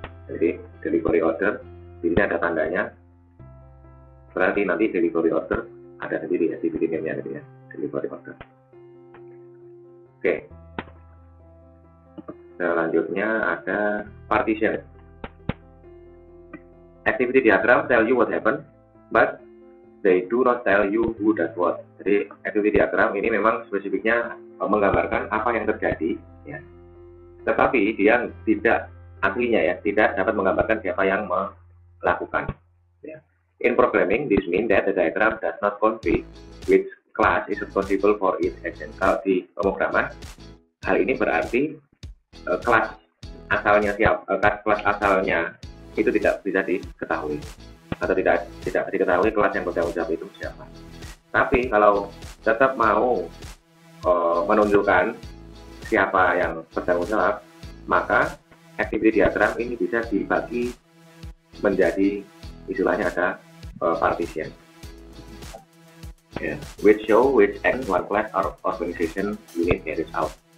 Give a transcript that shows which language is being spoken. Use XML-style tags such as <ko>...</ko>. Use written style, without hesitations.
<id>Jadi delivery order di sini ada tandanya, berarti nanti delivery order ada sendiri activity name-nya gitu ya, delivery order. Oke. Selanjutnya ada partition.</id> <en>Activity diagram tell you what happened, but they do not tell you who does what.</en> <id>Jadi activity diagram ini memang spesifiknya menggambarkan apa yang terjadi, ya. Tetapi dia tidak aslinya ya, tidak dapat menggambarkan siapa yang melakukan. Ya.</id> <en>In programming, this means that the diagram does not convey which class is responsible for its action.</en> <id>Kalau di pemrograman, hal ini berarti kelas asalnya kelas asalnya itu tidak bisa diketahui atau tidak diketahui kelas yang bertanggung jawab itu siapa. Tapi kalau tetap mau menunjukkan siapa yang bertanggung jawab, maka activity diagram ini bisa dibagi menjadi istilahnya ada partition,</id> <en>which show which action one class or organization unit carries out.</en>